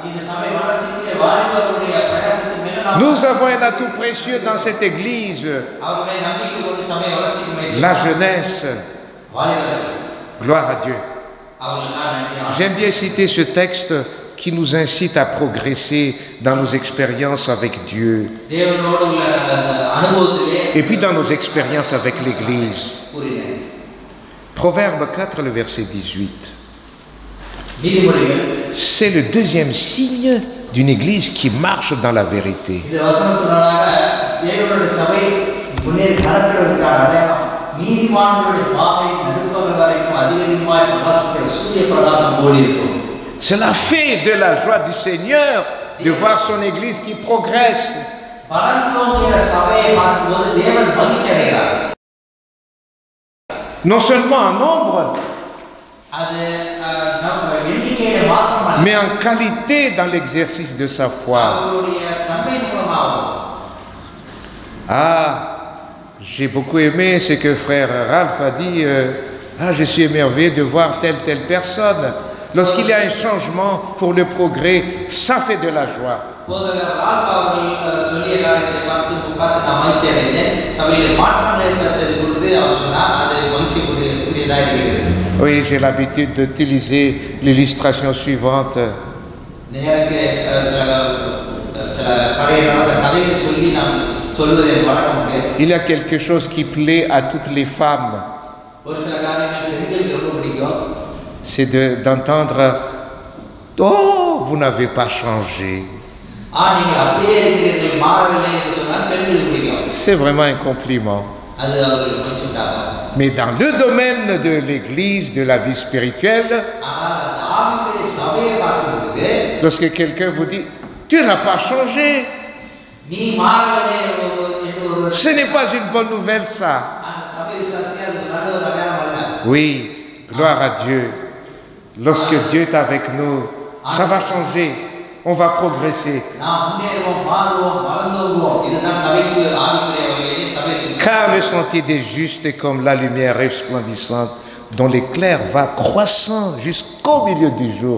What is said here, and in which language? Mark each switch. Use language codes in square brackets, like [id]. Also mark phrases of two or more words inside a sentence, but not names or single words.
[fr] Nous avons un atout précieux dans cette église, la jeunesse. Gloire à Dieu. J'aime bien citer ce texte qui nous incite à progresser dans nos expériences avec Dieu [ta] தேவனோடு உள்ள அந்த அனுபவத்திலே [fr] et puis dans nos expériences avec l'Église. [ta] கூறினேன். [fr] Proverbe 4, le verset 18. [ta] நீதிமொழிகள் [fr] C'est le deuxième signe d'une Église qui marche dans la vérité. [ta] இந்த வசனத்தினால தேவனுடைய சபை முன்னேறி நடக்கிறதுக்கான அடையாளம் நீதிமான்களுடைய பாதை நடுப்பகல் வரைக்கும் அதிகமாய் பிரகாசிக்கிற சூரிய பிரகாசம் போல இருக்கும். [fr] Cela fait de la joie du Seigneur de voir son Église qui progresse. [ta] பரந்தோங்கிற சபையை பார்க்கும்போது தேவன் மகிழ்ச்சி அடைகிறார். [fr] Non seulement en nombre, [ta] அது நம்ம எண்ணிக்கையில மாத்திரமல்ல, [fr] mais en qualité dans l'exercice de sa foi. [ta] அவருடைய தன்மையின் மூலமாகவும். [fr] Ah, j'ai beaucoup aimé ce que frère Ralph a dit. Je suis émerveillé de voir telle personne. Lorsqu'il y a un changement pour le progrès, ça fait de la joie. [ta] போதகர் ரால்ஃப் அவர்கள் சொல்லிய காரியத்தை பார்த்து நான் மகிழ்ச்சி அடைந்தேன். சபையில் மாற்றங்கள் ஏற்பட்டது குறித்து அவர் சொன்னார். அது மகிழ்ச்சிக்குரியதாக இருக்கிறது. [fr] Oui, j'ai l'habitude d'utiliser l'illustration suivante. [ta] எனக்கு சில பழைய நடந்த கதைகளை சொல்லி நான் சொல்வதை எனக்கு வழக்கம் உண்டு. [fr] Il y a quelque chose qui plaît à toutes les femmes. [ta] ஒரு சில காரியங்கள் பெண்களுக்கு ரொம்ப பிடிக்கும். [fr] C'est d'entendre « Oh, vous n'avez pas changé ». [ta] நீங்கள் அப்படியே இருக்கிறீர்கள், மாறவில்லை என்று சொன்னால் பெண்களுக்கு பிடிக்கும். [fr] C'est vraiment un compliment. [ta] அது அவர்களுக்கு மகிழ்ச்சி உண்டாகும். [fr] Mais dans le domaine de l'Église, de la vie spirituelle, [ta] ஆனால் அந்த ஆவிக்குரிய சபையை பார்க்கும்போது [fr] lorsque quelqu'un vous dit « Tu n'as pas changé », [ta] நீ மாறவில்லை என்று ஒரு [fr] ce n'est pas une bonne nouvelle ça. [ta] அந்த சபை விசுவாசிக்கு அது நல்ல ஒரு அடையாளம் அல்ல. [fr] Oui, gloire à Dieu. Lorsque Dieu est avec nous, ça va changer. On va progresser. Car le sentier des justes est comme la lumière resplendissante dont l'éclair va croissant jusqu'au milieu du jour.